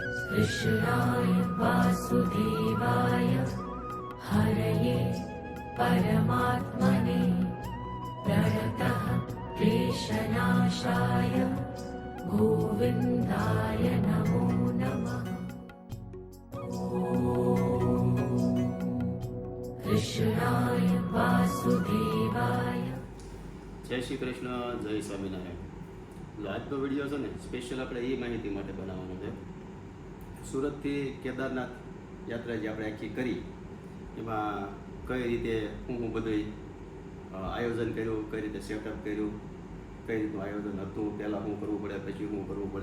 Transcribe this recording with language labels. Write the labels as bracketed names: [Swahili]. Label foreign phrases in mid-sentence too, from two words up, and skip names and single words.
[Sanskrit] कृष्णाय वासुदेवाय हरये परमात्मने प्रणतः क्लेशनाशाय गोविन्दाय नमो नमः। कृष्णाय वासुदेवाय। [Gujarati] જય શ્રી કૃષ્ણ, જય સ્વામિનારાયણ। આજનો વિડીયો છે ને સ્પેશિયલ આપણે એ માહિતી માટે બનાવવાનો છે। સુરતથી કેદારનાથ યાત્રા જે આપણે આખી કરી એમાં કઈ રીતે હું બધું આયોજન કર્યું, કઈ રીતે સેટઅપ કર્યું, કઈ રીતનું આયોજન હતું, પહેલાં શું કરવું પડે, પછી શું કરવું પડે।